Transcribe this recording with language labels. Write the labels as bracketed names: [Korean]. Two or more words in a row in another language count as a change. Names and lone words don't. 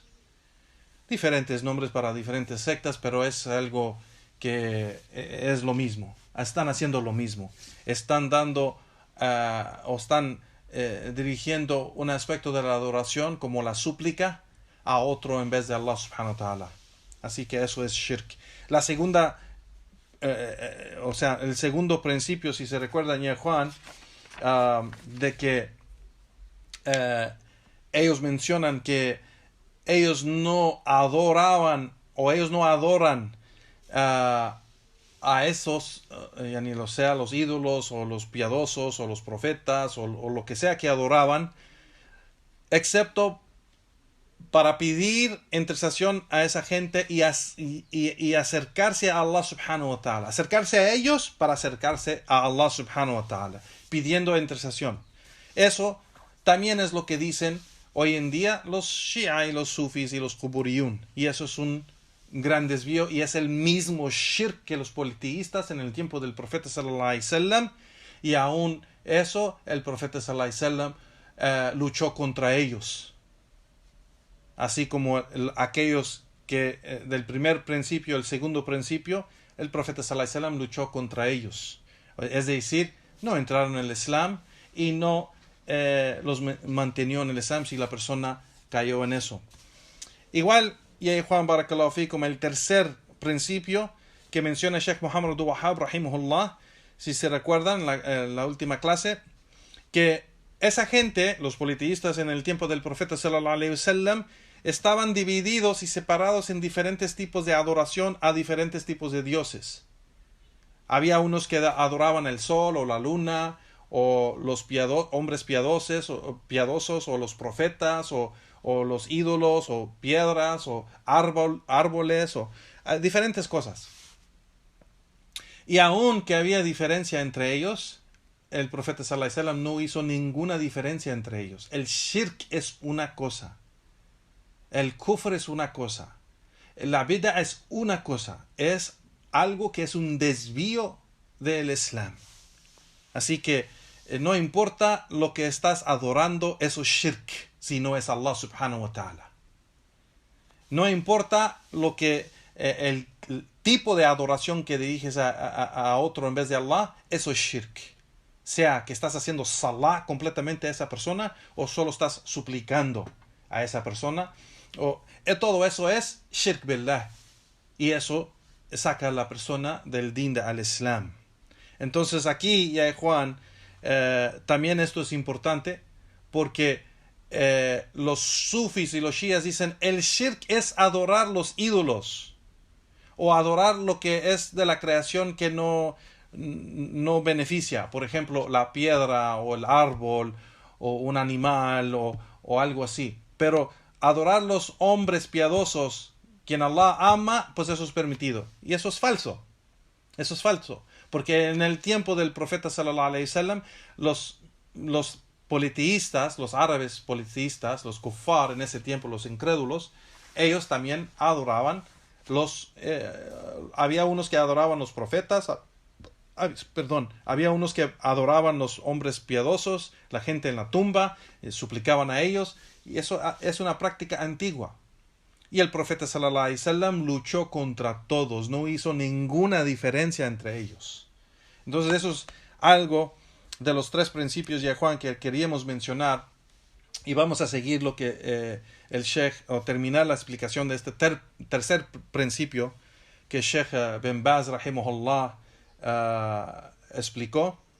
[Spanish] Diferentes nombres para diferentes sectas, pero es algo que es lo mismo. Están haciendo lo mismo. Están dando o están dirigiendo un aspecto de la adoración como la súplica a otro en vez de Allah [Arabic] سبحانه وتعالى. [Spanish] Así que eso es shirk. La segunda, el segundo principio, si se recuerdan ya Juan, de que ellos mencionan que ellos no adoraban o ellos no adoran a esos, los ídolos o los piadosos o los profetas o lo que sea que adoraban, excepto para pedir intercesión a esa gente y acercarse a Allah [Arabic] سبحانه وتعالى. [Spanish] Acercarse a ellos para acercarse a Allah [Arabic] سبحانه وتعالى, [Spanish] pidiendo intercesión. Eso también es lo que dicen hoy en día los Shia y los Sufis y los Quburiyun. Y eso es un gran desvío y es el mismo shirk que los politeístas en el tiempo del profeta [Arabic] صلى الله عليه وسلم. [Spanish] Y aún eso, el profeta [Arabic] صلى الله عليه وسلم [Spanish] luchó contra ellos. Así como aquellos que del primer principio, el segundo principio, el profeta [Arabic] صلى الله عليه وسلم [Spanish] luchó contra ellos. Es decir, no entraron en el Islam y no los mantenió en el Islam si la persona cayó en eso. Igual, y Juan [Arabic] بارك الله فيكم, [Spanish] el tercer principio que menciona Sheikh Muhammad Abdul Wahhab rahimahullah, si se recuerdan la última clase, que esa gente, los politeístas en el tiempo del profeta [Arabic] صلى الله عليه وسلم, [Spanish] estaban divididos y separados en diferentes tipos de adoración a diferentes tipos de dioses. Había unos que adoraban el sol o la luna, o los hombres piadosos, o los profetas, o los ídolos, o piedras, o árboles, o diferentes cosas. Y aun que había diferencia entre ellos, el profeta [Arabic] صلى الله عليه وسلم [Spanish] no hizo ninguna diferencia entre ellos. El shirk es una cosa El kufr es una cosa. La bid'a es una cosa. Es algo que es un desvío del Islam. Así que no importa lo que estás adorando, eso es shirk, si no es Allah [Arabic] سبحانه وتعالى. [Spanish] No importa lo que el tipo de adoración que diriges a otro en vez de Allah, eso es shirk. Sea que estás haciendo salah completamente a esa persona o solo estás suplicando a esa persona. Todo eso es [Arabic] شرك بالله. [Spanish] Y eso saca a la persona del [Arabic] دين الإسلام. [Spanish] Entonces aquí, ya Juan, también esto es importante porque los sufis y los shias dicen el shirk es adorar los ídolos o adorar lo que es de la creación que no beneficia, por ejemplo la piedra o el árbol o un animal o algo así, pero adorar los hombres piadosos quien Allah ama, pues eso es permitido, y eso es falso. Eso es falso, porque en el tiempo del profeta [Arabic] صلى الله عليه وسلم [Spanish] los politeístas, los árabes politeístas, los kuffar en ese tiempo, los incrédulos, ellos también adoraban había unos que adoraban los profetas, había unos que adoraban los hombres piadosos, la gente en la tumba, suplicaban a ellos, y eso es una práctica antigua. Y el profeta [Arabic] صلى الله عليه وسلم [Spanish] luchó contra todos, no hizo ninguna diferencia entre ellos. Entonces eso es algo de los tres principios, ya Juan, que queríamos mencionar, y vamos a seguir lo que el Sheikh, o terminar la explicación de este tercer principio que Sheikh Ben Baz rahimahullah explicó.